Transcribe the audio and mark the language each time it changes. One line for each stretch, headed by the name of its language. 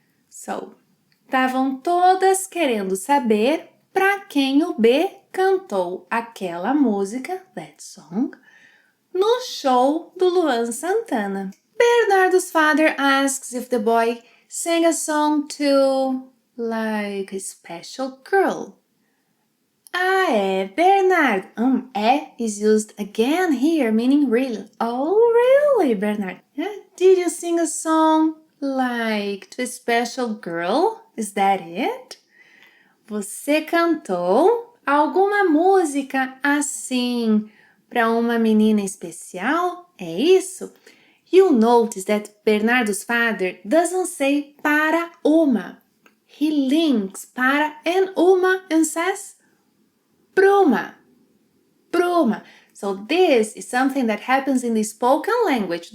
Portuguese: So, estavam todas querendo saber para quem o B cantou aquela música,
English: that song,
Portuguese: no show do Luan Santana.
English: Bernardo's father asks if the boy sang a song to, like, a special girl. Bernard. Is used again here, meaning really. Oh, really, Bernard? Did you sing a song like to a special girl? Is that it?
Portuguese: Você cantou alguma música assim para uma menina especial? É isso?
English: You'll notice that Bernardo's father doesn't say
Portuguese: para uma.
English: He links para and uma and says Bruma. So this is something that happens in the spoken language.